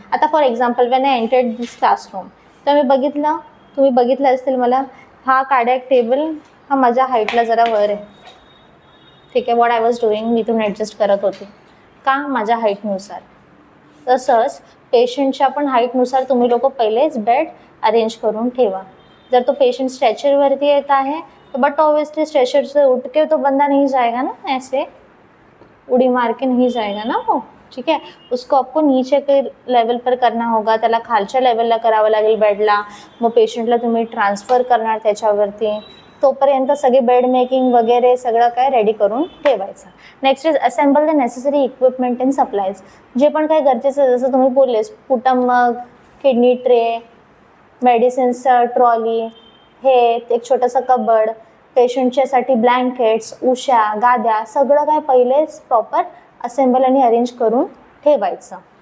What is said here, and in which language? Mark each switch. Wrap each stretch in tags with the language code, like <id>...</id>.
<mr>आता</mr> <en>for example when I entered this classroom,</en> <mr>तर तुम्ही बघितलं असतील मला, हा कार्डियक टेबल हा माझ्या हाईटला जरा वर आहे. ठीक आहे,</mr> <en>what I was doing,</en> <mr>मी इथून ॲडजस्ट करत होते का, माझ्या हाईटनुसार. तसंच पेशंटच्या पण हाईटनुसार तुम्ही लोक पहिलेच बेड अरेंज करून ठेवा. जर तो पेशंट स्ट्रेचरवरती येत आहे तो</mr> <hi>बट ऑब्वियसली स्ट्रेचर से उठ के तो बंदा नहीं जाएगा ना, ऐसे उड़ी मार के नहीं जाएगा ना वो. ठीक है, उसको आपको नीचे के लेवल पर करना होगा,</hi> <mr>त्याला खालच्या लेवलला करावं लागेल बेडला, मग पेशंटला तुम्ही ट्रान्सफर करणार त्याच्यावरती. तोपर्यंत सगळे बेड मेकिंग वगैरे सगळं काय रेडी करून ठेवायचं.</mr> <en>Next is assemble the necessary equipment and supplies.</en> <mr>जे पण काय गरजेचं, जसं तुम्ही बोलले, स्पुटम मग, किडनी ट्रे, मेडिसिन्सचं ट्रॉली, हे एक छोटंसं कबड, पेशंटच्यासाठी ब्लँकेट्स, उशा, गाद्या, सगळं काय पहिलेच प्रॉपर असेंबल आणि अरेंज करून ठेवायचं.</mr>